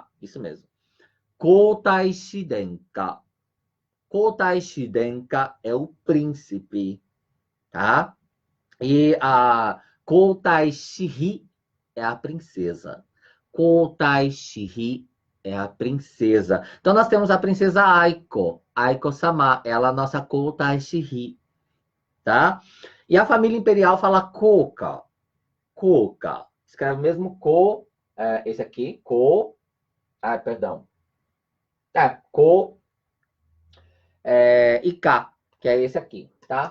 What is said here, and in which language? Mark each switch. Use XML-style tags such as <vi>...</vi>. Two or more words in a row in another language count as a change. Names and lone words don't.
<pt>Isso mesmo.</pt> <ja>皇太子殿下. 皇太子殿下</ja> <pt>é o príncipe, tá?</pt> <ja>E a 皇太子妃 é a princesa. 皇太子妃 é a princesa.</ja> <pt>Então, nós temos a princesa Aiko. Aiko-sama, ela é a nossa</pt> <ja>皇太子妃,</ja> <pt>tá? E a família imperial fala Koka. Koka. Escreve mesmo Ko, esse aqui, Ko. Perdão. Ko e K, que é esse aqui, tá?</pt>